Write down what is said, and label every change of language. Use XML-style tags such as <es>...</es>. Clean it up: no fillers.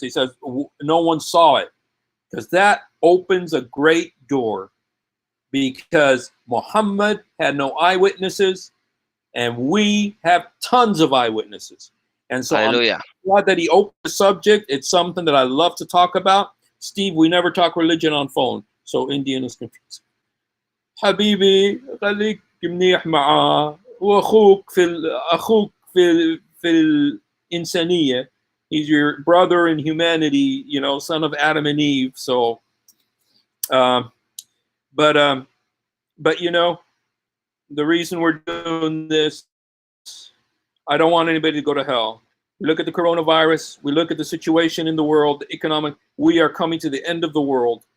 <en>He says no one saw it, because that opens a great door, because Muhammad had no eyewitnesses and we have tons of eyewitnesses. And so I'm Hallelujah. glad that he opened the subject. It's something that I love to talk about. Steve, we never talk religion on phone, so Indian is confused.</en> <ar>حبيبي خليك منيح معاه واخوك اخوك في الانسانيه.</ar> <en>He's your brother in humanity, son of Adam and Eve. So um, but the reason we're doing this, I don't want anybody to go to hell. We look at the coronavirus, we look at the situation in the world, the economic, we are coming to the end of the world.</en>